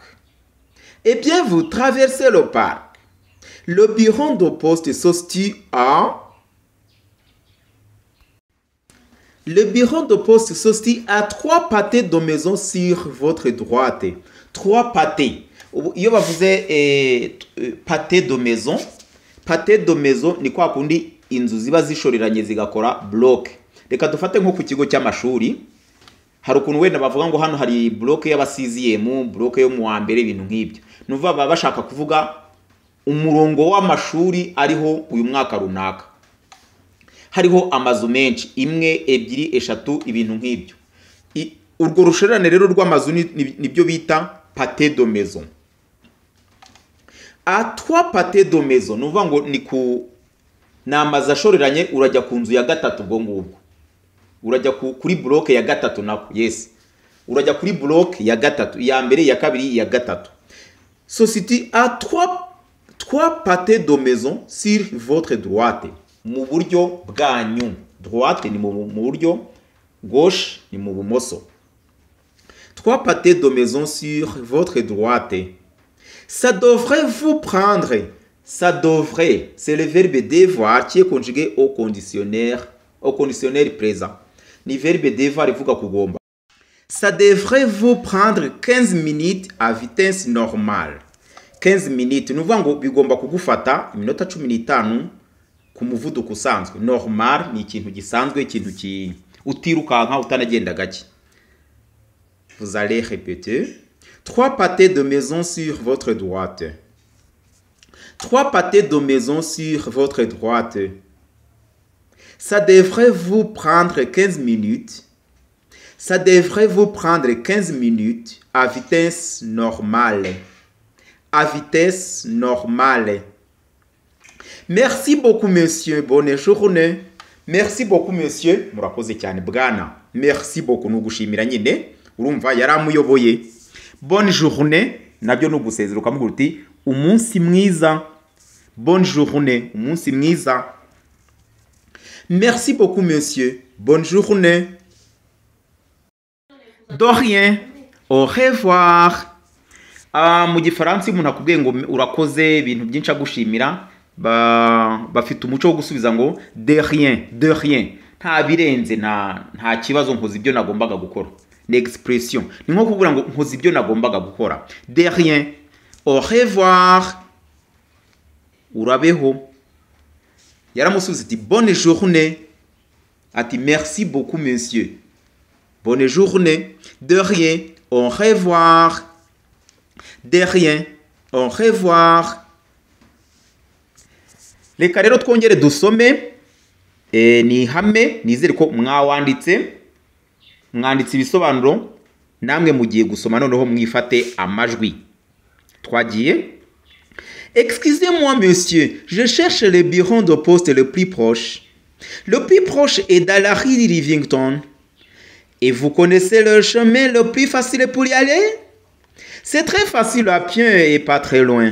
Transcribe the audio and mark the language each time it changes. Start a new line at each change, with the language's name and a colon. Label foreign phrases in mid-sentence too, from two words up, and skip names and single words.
French: Eh bien, vous traversez le parc. Le bureau de poste se situe à... Le bureau de poste se situe à 3 pâtés de maison sur votre droite. 3 pâtés.
Kinyarwanda: Iyo bavuze
French: pâté de maison. Pâté de maison
Kinyarwanda: ni kwa kundi inzu ziba zishoreranye zigakora block. Reka dufate nko ku kigo cy'amashuri. Hari ukuntu wenda bavuga ngo hano hari block y'abasiziyemu, block yo mu wa mbere, ibintu nk'ibyo. Nuva baba bashaka kuvuga umurongo w'amashuri ariho uyu mwaka runaka. Hariho amazu menshi, 1, 2, 3, ibintu nk'ibyo. Urwo rushorerane rero rw'amazu nibyo bita
French: pâté de maison. À 3 pâtés de maison,
Kinyarwanda: nuva ngo ni ku namaza ashoreranye, urajya ku nzu ya gatatu ubwo ngubwo. Urajya kuri block ya gatatu nako.
English: Yes.
Kinyarwanda: Urajya kuri block ya gatatu, ya mbere, ya kabiri, ya gatatu.
French: Société à 3 pâtés de maison sur votre droite.
Kinyarwanda: Mu buryo bwanyu. Droite ni mu buryo, gauche ni mu bumoso.
French: 3 pâtés de maison sur votre droite. Ça devrait vous prendre. Ça devrait. C'est le verbe devoir qui est conjugué au conditionnel présent.
Kinyarwanda: Ni
French: verbe devoir
Kinyarwanda: ivuga kugomba.
French: Ça devrait vous prendre 15 minutes à vitesse normale. 15 minutes.
Kinyarwanda: Nuvuga ngo bigomba kugufata iminota 15 ku muvuduko usanzwe. Normal ni ikintu gisanzwe, ikintu utirukanka utanagenda gake.
French: Vous allez répéter. 3 pâtés de maison sur votre droite. 3 pâtés de maison sur votre droite. Ça devrait vous prendre 15 minutes. Ça devrait vous prendre 15 minutes à vitesse normale. À vitesse normale. Merci beaucoup, monsieur. Bonne journée. Merci beaucoup, monsieur.
Kinyarwanda: Murakoze cyane bwana.
French: Merci beaucoup.
Kinyarwanda: Nugushimira nyine. Urumva yaramuyoboye.
French: Bonne journée.
Kinyarwanda: Nabyo nugusezera ukamubwira uti umunsi mwiza.
French: Bonne journée.
Kinyarwanda: Umunsi mwiza.
French: Merci beaucoup, monsieur. Bonne journée. De rien. Au revoir.
Kinyarwanda: Mu gifaransa umuntu akubwiye ngo urakoze ibintu byinshi agushimira bafite umuco wo gusubiza ngo
French: de rien, de rien.
Kinyarwanda: Nta birenze nta kibazo nkoze ibyo nagombaga gukora. L'expression ni nko kuvuga ngo nkoze ibyo nagombaga gukora.
French: De rien. Au revoir.
Kinyarwanda: Urabeho. Yaramusubiza ati
French: bonne journée.
Kinyarwanda: Ati
French: merci beaucoup monsieur. Bonne journée. De rien. Au revoir. De rien. Au revoir.
Kinyarwanda: Reka rero twongere dusome ni hame nizere ko mwanditse ibisobanuro namwe mugiye gusoma noneho mwifate amajwi. Twagiye.
French: Excusez-moi monsieur, je cherche le bureau de poste le plus proche. Le plus proche est dans la rue Rivington. Et vous connaissez le chemin le plus facile pour y aller? C'est très facile à pied et pas très loin.